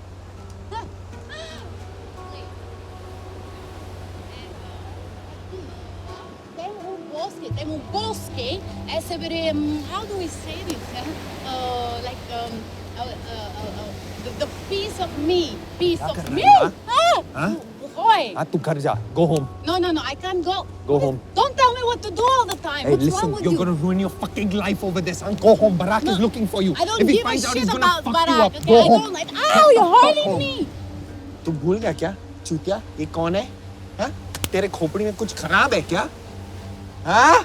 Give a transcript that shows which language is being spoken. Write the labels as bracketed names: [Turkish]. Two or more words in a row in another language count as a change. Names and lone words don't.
[Portuguese] Tem um bosque é sobre [English] how do we say this? Like the piece of me, Roy. [Hindi] तू घर जा. [English] Go home. No, I can't go. Go home. Don't tell me what to do all the time. Hey, What's listen, wrong with you're you? gonna ruin your fucking life over this. And go home. Barack is looking for you. I don't If he give a finds out, shit he's gonna about fuck you Barack. up. Okay, Go I home. don't like. Ow, you're hurting me. [Hindi] तू भूल गया क्या? चूतिया, ये कौन है? हाँ? तेरे खोपड़ी में कुछ खराब है क्या? हाँ?